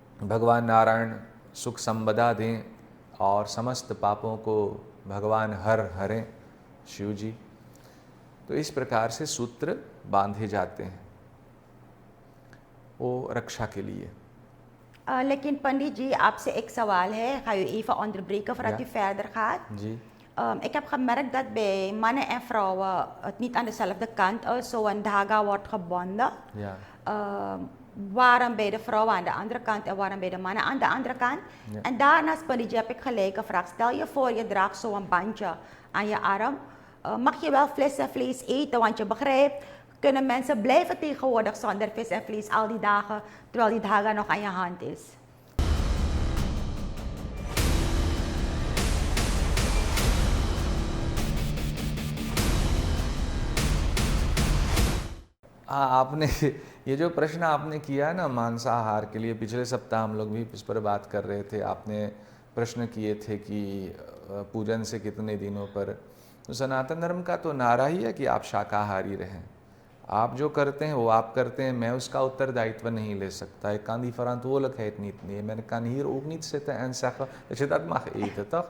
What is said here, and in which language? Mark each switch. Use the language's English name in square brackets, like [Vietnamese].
[Hindi] भगवान नारायण सुख संपदा दें और समस्त पापों को भगवान हरें शिव जी। तो इस प्रकार से सूत्र बांधे जाते हैं वो रक्षा के लिए। लेकिन पंडित जी, आपसे एक sawal है. [Dutch] Ga u even onderbreken voordat Ja. u verder gaat? [Hindi] Ji [Dutch] Ik heb gemerkt dat bij mannen en vrouwen het niet aan dezelfde kant is. Zo'n dhaga wordt gebonden. ja Waarom bij de vrouwen aan de andere kant en waarom bij de mannen aan de andere kant. Ja. En daarnaast, pandit ji, heb ik gelijk gevraagd. Stel je voor, je draagt zo'n bandje aan je arm. Mag je wel vis en vlees eten? Want je begrijpt, kunnen mensen blijven tegenwoordig zonder vis en vlees al die dagen, terwijl die dhaga nog aan je hand is? [Hindi] हाँ, आपने ये जो प्रश्न आपने किया है ना मांसाहार के लिए, पिछले सप्ताह हम लोग भी इस पर बात कर रहे थे। आपने प्रश्न किए थे कि पूजन से कितने दिनों पर। तो सनातन धर्म का तो नारा ही है कि आप शाकाहारी रहें। आप जो करते हैं वो आप करते हैं, मैं उसका उत्तरदायित्व नहीं ले सकता. [Dutch] Ik kan die verantwoordelijkheid niet nemen. Ik kan hier ook niet zitten en zeggen dat je dat mag eten, toch?